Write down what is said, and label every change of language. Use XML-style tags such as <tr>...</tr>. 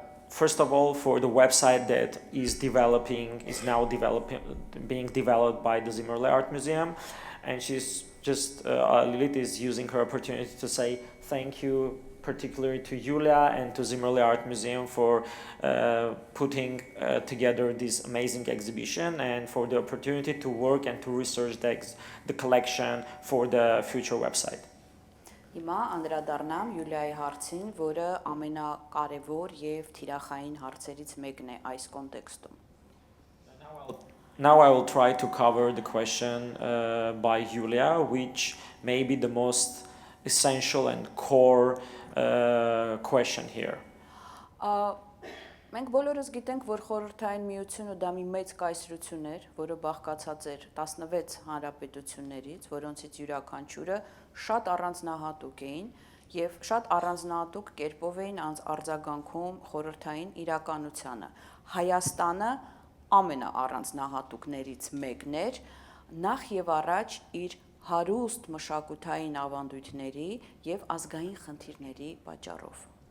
<en>First of all, for the website that is now being developed by the Zimmerli Art Museum, and she's just Lilit is using her opportunity to say thank you, particularly to Yulia and to Zimmerli Art Museum for putting together this amazing exhibition and for the opportunity to work and to research the collection for the future website.</en> <hy>Հիմա անդրադառնամ Յուլիայի հարցին, որը ամենակարևոր եւ թիրախային հարցերից մեկն է այս կոնտեքստում։</hy> <en>Now I will try to cover the question by Yulia, which may be the most essential and core question here.</en> <hy>Մենք բոլորս գիտենք, որ խորհրդային միությունը դա մի մեծ կայսրություն էր, որը բաղկացած էր 16 հանրապետություններից, որոնցից յուրաքանչյուրը շատ առանձնահատուկ էին եւ շատ առանձնահատուկ կերպով էին արձագանքում խորհրդային իրականությանը։ Հայաստանը ամենաառանձնահատուկներից մեկն էր, նախ եւ առաջ իր հարուստ մշակութային ավանդույթների եւ ազգային խնդիրների պատճառով։</hy>